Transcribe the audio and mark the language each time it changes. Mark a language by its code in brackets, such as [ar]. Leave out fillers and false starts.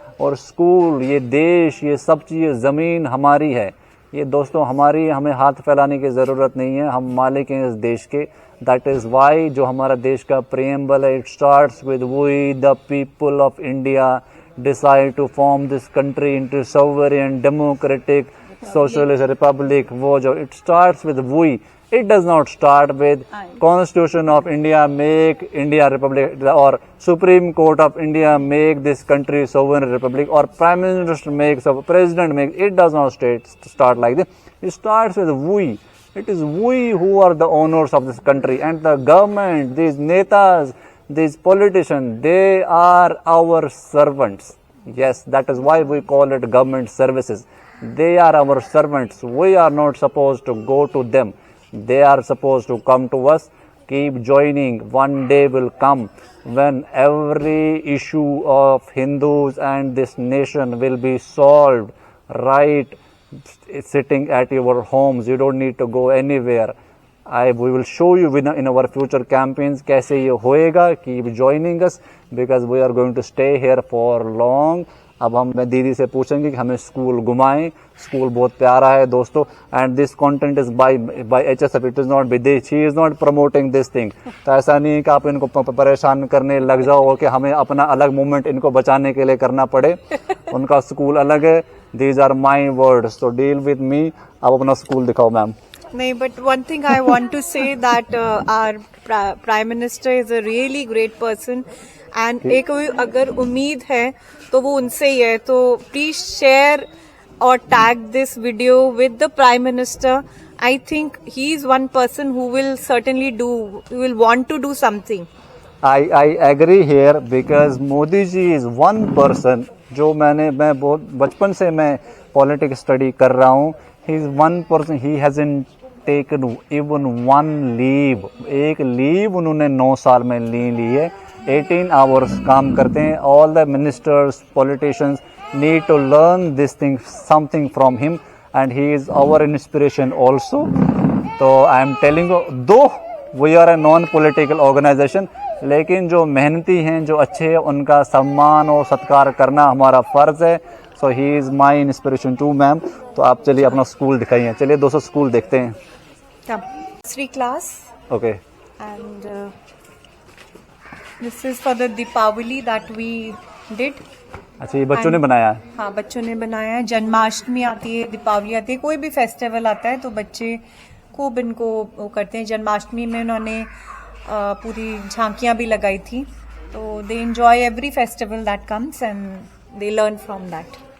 [hi] और स्कूल, ये देश, ये सब चीज़ें, ज़मीन हमारी है ये दोस्तों, हमारी, हमें हाथ फैलाने की ज़रूरत नहीं है, हम मालिक हैं इस देश के। [en] that is why [hi] जो हमारा देश का [en] Preamble है, it starts with we the people of India decide to form this country into sovereign democratic socialist republic. [hi] वो जो [en] It starts with we, it does not start with Constitution of India make India Republic, or Supreme Court of India make this country sovereign republic, or Prime Minister makes, or President makes. It does not start like this. It starts with we. It is we who are the owners of this country, and the government, these netas, these politicians, they are our servants. Yes, that is why we call it government services. They are our servants. We are not supposed to go to them. They are supposed to come to us. Keep joining. One day will come when every issue of Hindus and this nation will be solved right sitting at your homes. You don't need to go anywhere. We will show you in our future campaigns [hi] कैसे ये होएगा. [en] Keep joining us because we are going to stay here for long. [hi] अब हम दीदी से पूछेंगे कि हमें स्कूल घुमाएं. स्कूल बहुत प्यारा है दोस्तों, [en] And this content is by HSF. It is not विदेश, she is not promoting this thing. [hi] तो ऐसा नहीं है कि आप इनको परेशान करने लग जाओ और कि हमें अपना अलग मूवमेंट इनको बचाने के लिए करना पड़े. उनका स्कूल अलग है. [en] these are my words, [hi] तो [en] Deal with me. [hi] आप अपना स्कूल दिखाओ मैम. [en] नहीं, but one thing I want to say that our prime minister is a really great person, [hi] and एक अगर उम्मीद है तो वो उनसे ही है. [en] तो please share or tag this video with the Prime Minister. I think he is one person who will certainly will want to do something. I agree here because Modi ji is one person [hi] जो मैं बहुत बचपन से मैं politics study कर रहा हूँ. [en] He is one person, he hasn't taken even one leave. [hi] एक लीव उन्होंने 9 साल में ली है. [en] 18 hours [hi] काम करते हैं. [en] All the ministers, politicians need to learn this thing, something from him, and he is our inspiration also. So I am telling you, though we are a non-political organization, [hi] लेकिन जो मेहनती हैं, जो अच्छे हैं, उनका सम्मान और सत्कार करना हमारा फर्ज है. [en] So he is my inspiration too, ma'am. [hi] तो आप चलिए अपना स्कूल दिखाइए. चलिए दोस्तों स्कूल देखते हैं. [en] Come. 3 class. Okay. And this is for the Deepavali that we did. [hi] अच्छा, ये बच्चों ने बनाया है. हाँ, बच्चों ने बनाया है. जन्माष्टमी आती है, दीपावली आती है, कोई भी फेस्टिवल आता है तो बच्चे खूब इनको वो करते हैं. जन्माष्टमी में उन्होंने पूरी झांकियां भी लगाई थी. [en] तो they enjoy every festival that comes and they learn from that.